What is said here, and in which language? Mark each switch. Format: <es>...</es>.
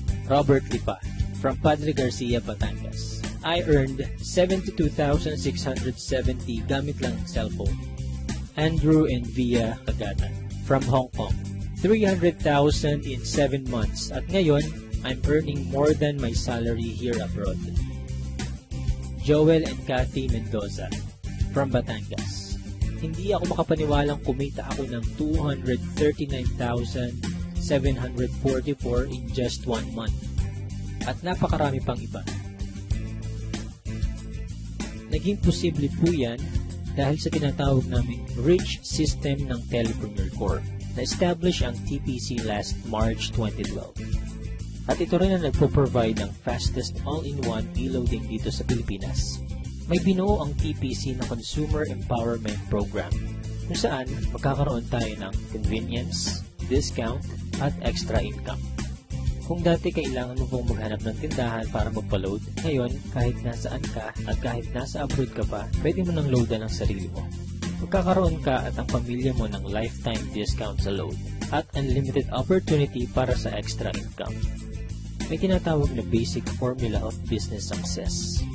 <en>Robert Lipa from Padre Garcia, Batangas. I earned 72,670</en> <tl>gamit lang cellphone.</tl> <en>Andrew and Via Kagatan from Hong Kong. 300,000 in 7 months</en> <tl>at ngayon,</tl> <en>I'm earning more than my salary here abroad. Joel and Kathy Mendoza from Batangas.</en> <tl>Hindi ako makapaniwalang kumita ako ng 239,744</tl> <en>in just 1 month.</en> <tl>At napakarami pang iba. Naging posible po yan dahil sa tinatawag naming Rich System ng Telepreneur Corp. Na-establish ang TPC last March 2012. At ito rin ang nagpo-provide ng fastest all-in-one e-loading dito sa Pilipinas. May binuo ang TPC na Consumer Empowerment Program kung saan magkakaroon tayo ng convenience, discount, at extra income. Kung dati kailangan mo pong maghanap ng tindahan para magpa-load, ngayon kahit nasaan ka at kahit nasa abroad ka pa, pwede mo nang loadan ang sarili mo. Magkakaroon ka at ang pamilya mo ng lifetime discount sa load at unlimited opportunity para sa extra income. May tinatawag na basic formula of business success.</tl>